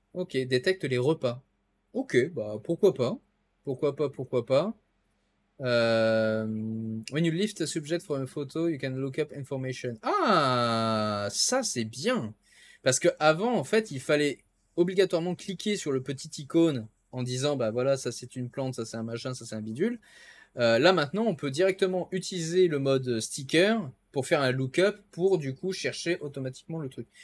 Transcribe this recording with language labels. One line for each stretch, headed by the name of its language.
French: Ok, détecte les repas. Ok, bah pourquoi pas. Pourquoi pas, pourquoi pas.
English: When you lift a subject from a photo, you can look up information.
French: Ah, ça c'est bien. Parce que avant, en fait, il fallait obligatoirement cliquer sur le petit icône en disant, bah voilà, ça c'est une plante, ça c'est un machin, ça c'est un bidule. Là maintenant, on peut directement utiliser le mode sticker pour faire un lookup pour du coup chercher automatiquement le truc.